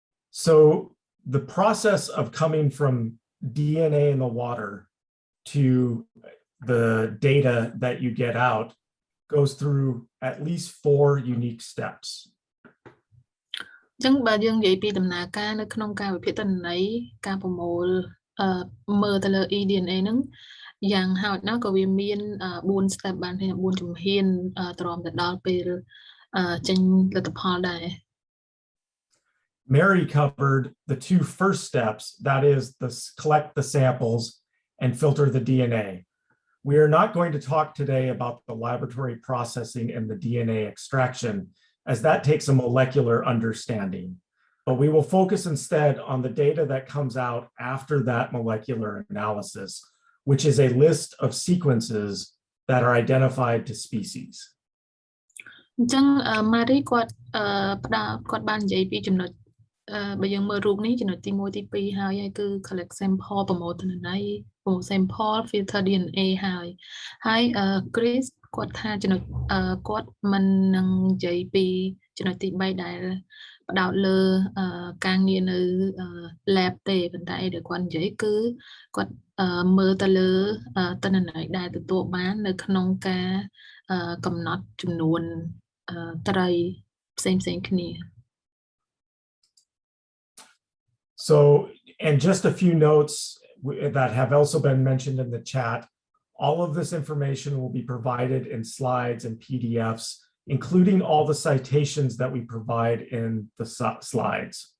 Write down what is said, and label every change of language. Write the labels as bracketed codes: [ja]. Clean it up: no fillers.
[en] So the process of coming from DNA in the water to the data that you get out goes through at least 4 unique steps. [km] ចឹងបើយើងនិយាយពីដំណើរការនៅក្នុងការវិភាគទិន្នន័យការប្រមូលមើលទៅលើ eDNA ហ្នឹងយ៉ាងហោចណាស់ក៏វាមាន4 step បានទេ4ជំហានទ្រាំទៅដល់ពេលចេញលទ្ធផលដែរ [en] Mary covered the 2 first steps, that is, collect the samples and filter the DNA. We are not going to talk today about the laboratory processing and the DNA extraction, as that takes a molecular understanding. But we will focus instead on the data that comes out after that molecular analysis, which is a list of sequences that are identified to species. [km] អញ្ចឹង Mary គាត់បាននិយាយពីចំណុចបើយើងមើលរូបនេះចំណុចទី1ទី2ហើយគឺ collect sample ប្រមូលទិន្នន័យប្រមូល sample filter DNA ហើយ Chris គាត់ថាចំណុចគាត់មិននឹងនិយាយពីចំណុចទី3ដែលផ្ដោតលើការងារនៅ lab ទេប៉ុន្តែដែលគាត់និយាយគឺគាត់មើលទៅលើទិន្នន័យដែលទទួលបាននៅក្នុងការកំណត់ចំនួនត្រីផ្សេងៗគ្នា [en] So, and just a few notes that have also been mentioned in the chat. All of this information will be provided in slides and PDFs, including all the citations that we provide in the slides.